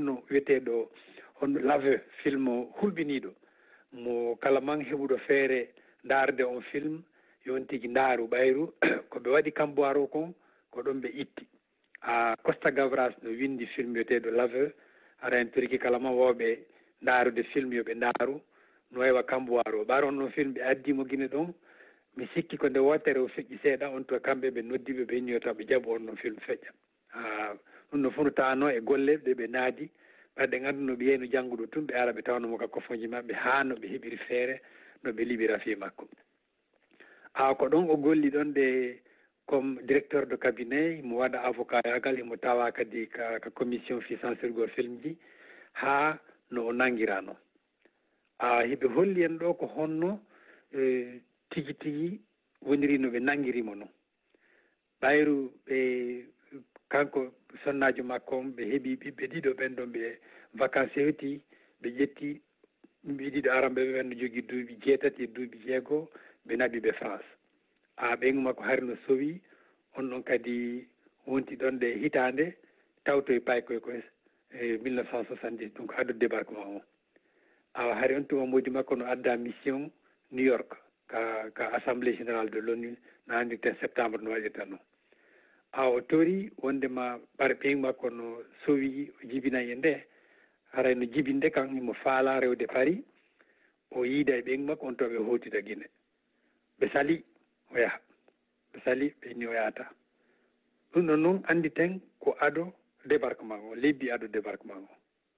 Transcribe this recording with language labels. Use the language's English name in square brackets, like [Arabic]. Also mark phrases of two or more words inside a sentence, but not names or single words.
[Fula] no wiyeteɗo on lave film hulɓiniɗo mo kala man heɓuɗo feere daarde on film yon tigui ndaaru ɓayru koɓe waɗi kamboire o kon ko ɗon ɓe itti Costa Gavras no windi film wiyeteɗo lave aɗa hen pirki kala man wawɓe ndaarude film yoɓe ndaaru no waywa kamboire o ɓaar on ɗon film ɓe addimo Guinée ɗon mi sikki ko nde wottere o feƴƴi seeɗa on to kamɓe ɓe noddiɓe ɓe inni taw ɓe jaaɓo on ɗon film feƴƴa ɗum no fof no tawano e golle ɗe ɓe naadi ɓaɗɗe ganduno ɓe yeyno jangguɗo tun ɓe ara ɓe tawnomo ka kofoji maɓɓe ha no ɓe heeɓiri feere no ɓe liɓira fi makko ko ɗon o golli ɗon [French] de comme directeur de cabinet [Fula] mo waɗa avocat yagal imo tawa kadi ka commission fi censurgol film ji ha no o nanguirano hiɓe holli en ɗo ko honno tigui tigui woniri no ɓe nanguirimo noon ɓayru ɓe kanko sonnajo makko on ɓe heeɓi ɓiɓɓe ɗiɗo ɓen ɗon ɓe vacance hewti ɓe ƴetti ɓe ɗiɗo aramɓe ɓen no jogui duuɓi 6 e duuɓi 6 ɓe naɓi ɓe France ɓeygu makko hari no sowi on ɗon kadi wonti ɗon de hitande tawtoye paykoye koye 1970 donc addu débarquement o hari on tuma modi makko no adda mission New York ka [French] assemblée générale de [Fula] l'ONU no andirten septembre no waɗirta noon o tori wondema ɓar ɓeygu makko no sowi o jibinayi e nde haray no jibinde kan imo faala rewde Paris o yiida e ɓeygu makko on to ɓe howtida Guinée ɓe sali o yaha ɓe sali ɓe inni o yahata ɗum ɗon noon andi ten ko ado débarquement o lebbi ado débarquement o